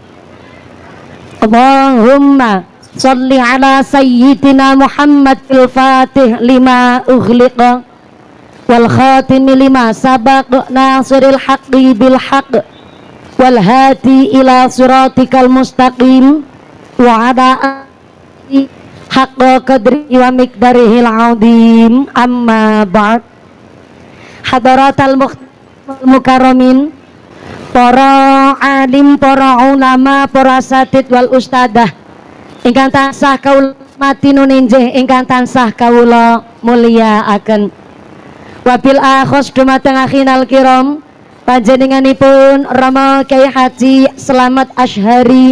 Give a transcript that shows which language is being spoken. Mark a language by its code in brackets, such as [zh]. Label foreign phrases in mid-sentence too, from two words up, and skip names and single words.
[ar] اللهم صل على سيدنا محمد الفاتح لما أغلق والخاتم لما سبق ناصر الحق بالحق والهادي إلى صراطك المستقيم وعلى حق قدر ومقداره العظيم. أما بعد. حضرات المكرمين, [jv] para alim, para ulama, para [ar] أساتيذ والأستاذة [jv] ingkang tansah kawula mati nuninjih, ingkang tansah kawula mulyakaken. [ar] وبالأخص [jv] dumateng [ar] أخينا الكرام [jv] panjenenganipun Rama Kyai Haji Slamet Asyhari.